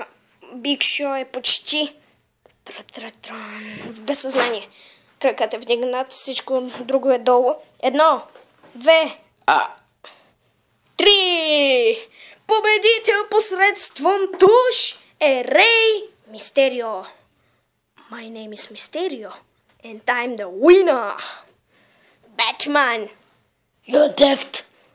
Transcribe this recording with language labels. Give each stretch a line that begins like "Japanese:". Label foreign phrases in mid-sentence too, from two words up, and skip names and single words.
Bulgarian: Биг Шо е почти в безсъзнание. Кракът е вдигнат, всичко друго е долу. 1, 2, 3. Победител посредством туш е Рей Мистерио.
English: My name is Mysterio and I'm the winner. Batman. You're deft.